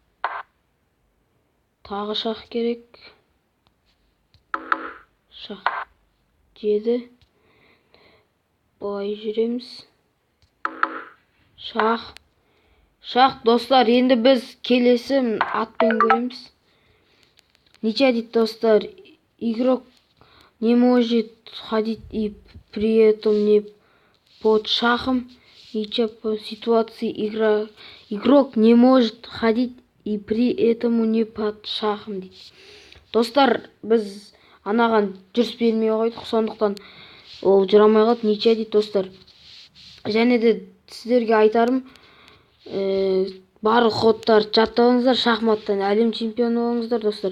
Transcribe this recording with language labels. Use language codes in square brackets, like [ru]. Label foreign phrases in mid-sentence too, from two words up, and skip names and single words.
[kk] Тағы шақ керек. Шақ. Жеді. Былай жүреміз. Шақ. Шақ, достар, енді біз келесі атпен көреміз. Ниче дейді, достар, [ru] игрок не может ходить и при этом не под шахом. Ниче по ситуации игрок не может ходить и при этом не под шахом дейді. [kk] Достар, біз анаған жүріс бермей қойдық, сондықтан ол жүрамай қалды. Ниче дейді, достар. Және де сіздерге айтарым, барлық кодтарды жаттаңыздар, шахматтан әлем чемпионы болыңыздар, достар.